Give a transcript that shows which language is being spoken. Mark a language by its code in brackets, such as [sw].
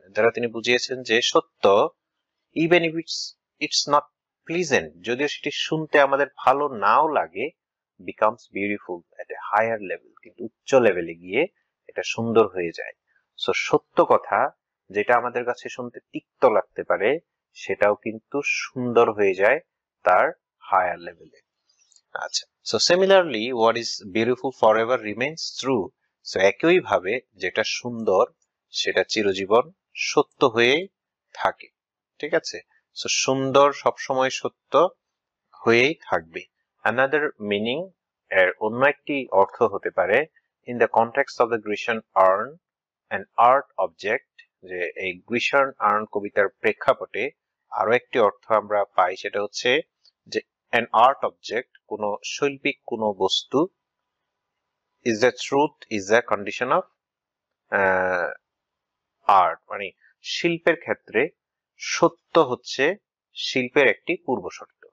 [bn] এর দ্বারা তিনি বুঝিয়েছেন যে সত্য, [en] even if it's not pleasant, [bn] যদিও সেটি শুনতে আমাদের ভালো নাও লাগে, [en] becomes beautiful at a higher level, [bn] কিন্তু উচ্চ লেভেলে গিয়ে এটা সুন্দর হয়ে যায়। সত্য কথা যেটা আমাদের কাছে শুনতে তিক্ত লাগতে পারে, সেটাও কিন্তু সুন্দর হয়ে যায় তার হায়ার লেভেলে। [en] আচ্ছা, similarly what is beautiful forever remains true. [bn] একই ভাবে যেটা সুন্দর সেটা চিরজীবন সত্য হয়ে থাকে, ঠিক আছে? সুন্দর সবসময় সত্য হয়েই থাকবে। [en] another meaning, [bn] এর অন্য একটি অর্থ হতে পারে [en] in the context of the Grecian urn, an art object, [bn] যে এই গ্রিসিয়ান আর্ন কবিতার প্রেক্ষাপটে আরো একটি অর্থ আমরা পাই, সেটা হচ্ছে যে [en] an art object, [bn] কোন শৈল্পিক কোন বস্তু, [en] is the truth is the condition of art, [bn] মানে শিল্পের ক্ষেত্রে সত্য হচ্ছে শিল্পের একটি পূর্ব শর্ত।